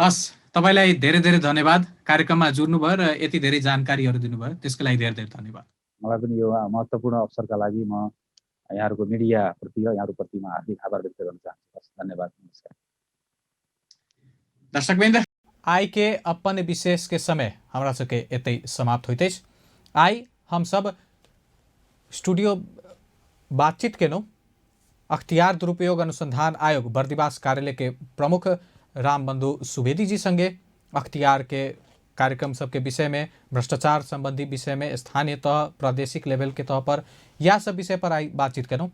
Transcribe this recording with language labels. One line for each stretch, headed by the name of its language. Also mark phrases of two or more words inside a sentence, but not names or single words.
Nepali: हस्, तपाईँलाई धेरै धेरै धन्यवाद कार्यक्रममा जुर्नुभयो र यति धेरै जानकारीहरू दिनुभयो, त्यसको लागि धेरै धेरै धन्यवाद। मलाई पनि यो महत्त्वपूर्ण अवसरका लागि म यहाँहरूको मिडियाप्रति र यहाँहरूप्रति म हार्दिक आभार व्यक्त गर्न चाहन्छु। धन्यवाद, नमस्कार।
Maithili: दर्शकवृन्द, आई के अपन विशेष के समय हमरा सबके एतै समाप्त होइत अछि। आई हम सब स्टूडियो बातचीत केलहुँ अख्तियार दुरुपयोग अनुसंधान आयोग बर्दिवास कार्यालय के प्रमुख रामबंधु सुवेदी जी संगे अख्तियार के कार्यक्रम सबके विषय में, भ्रष्टाचार संबंधी विषय में, स्थानीय तह प्रादेशिक लेवल के तह पर यह सब विषय पर आई बातचीत केलहुँ।